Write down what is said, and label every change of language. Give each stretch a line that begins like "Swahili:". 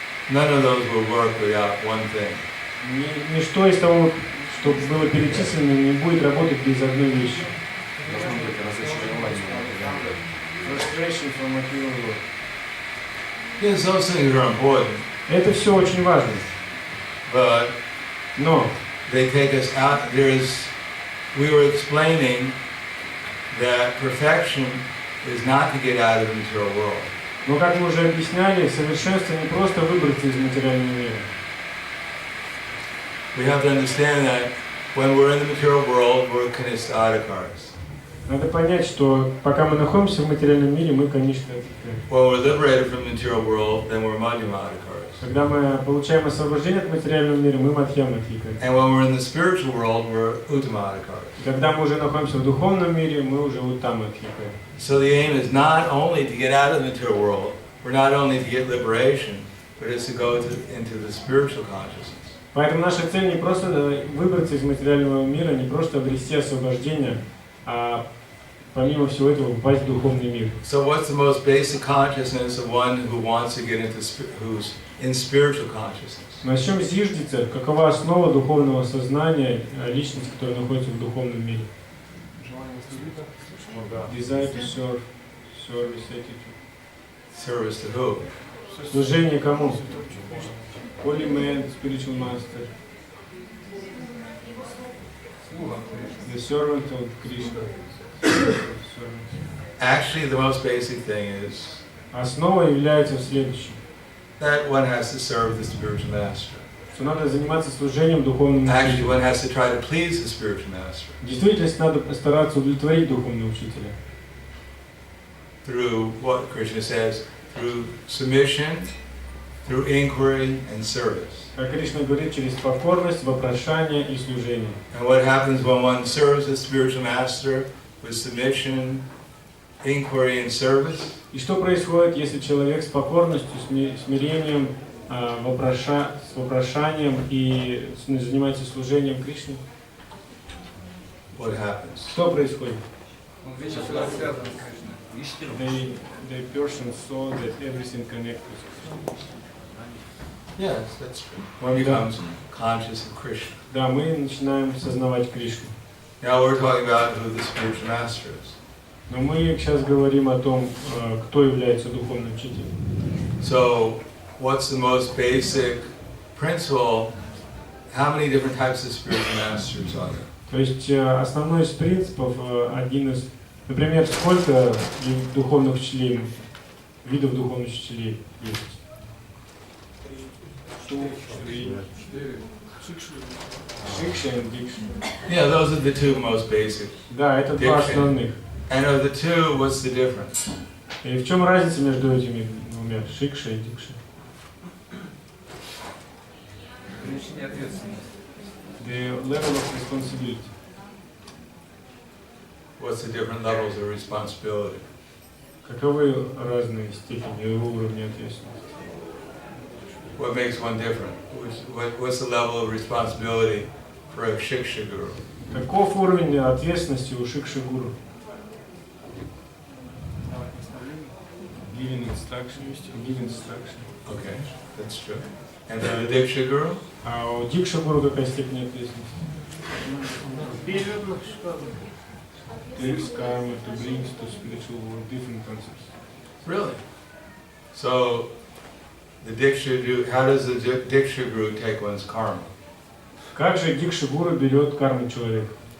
English: None of those will work without one thing.
Russian: Ничто из того, что было перечислено, не будет работать без одной вещи.
English: Frustration from material world. Yes, those things are important.
Russian: Это все очень важно.
English: But
Russian: Но
English: they take us out. We were explaining that perfection is not to get out of the material world.
Russian: Но, как мы уже объясняли, совершенство не просто выбраться из материального мира.
English: We have to understand that when we're in the material world, we're kanistadikaras.
Russian: Надо понять, что пока мы находимся в материальном мире, мы, конечно,
English: when we're liberated from the material world, then we're madhyamadikaras.
Russian: Когда мы получаем освобождение от материального мира, мы мадхьямадхикары.
English: And when we're in the spiritual world, we're uttamadikaras.
Russian: Когда мы уже находимся в духовном мире, мы уже уттамадхикары.
English: So the aim is not only to get out of the material world, we're not only to get liberation, but it's to go into the spiritual consciousness.
Russian: Поэтому наша цель не просто выбраться из материального мира, не просто обрести освобождение, а помимо всего этого попасть в духовный мир.
English: So what's the most basic consciousness of one who wants to get into in spiritual consciousness?
Russian: На чем зиждется, какова основа духовного сознания личности, которая находится в духовном мире?
English: Desire to serve, service attitude. Service to who?
Russian: Служение кому?
English: Holy man, spiritual master. The servant of Krishna. Actually, the most basic thing is
Russian: Основа является в следующем.
English: that one has to serve the spiritual master.
Russian: Что надо заниматься служением духовному
English: Actually,
Russian: учителю.
English: one has to try to please the spiritual master
Russian: В действительности надо постараться удовлетворить духовного учителя.
English: through what Krishna says, through submission, through inquiry and service.
Russian: Как Кришна говорит, через покорность, вопрошание и служение.
English: And what happens when one serves the spiritual master with submission, inquiry and service?
Russian: И что происходит, если человек с покорностью, смирением, с вопрошанием и занимается служением Кришне?
English: What happens?
Russian: Что происходит? Он видит, что он связан с Кришной.
English: The person saw that everything connected. Yes, that's true. One becomes conscious of Krishna.
Russian: Да, мы начинаем сознавать Кришну.
English: Now we're talking about who the spiritual master is.
Russian: Но мы сейчас говорим о том, кто является духовным учителем.
English: So, what's the most basic principle? How many different types of spiritual masters are there?
Russian: То есть основной из принципов, один из, например, сколько духовных учителей, видов духовных учителей есть? Шикша и дикша.
English: Yeah, those are the two most basic.
Russian: Да, это два основных.
English: And of the two, what's the difference?
Russian: И в чем разница между этими двумя, шикша и дикша? Перенесение ответственности.
English: The level of responsibility. What's the different levels of responsibility?
Russian: Каковы разные степени и уровни ответственности?
English: What makes one different? What's the level of responsibility for a shiksha guru?
Russian: Каков уровень ответственности у шикши-гуру?
English: Giving instruction. Okay, that's true. And for the diksha guru?
Russian: А у дикша-гуру какая степень ответственности?
English: Takes karma to bring to spiritual world different concepts. Really? So, the diksha guru, how does the diksha guru take one's karma?
Russian: Как же дикша-гуру берет карму человека?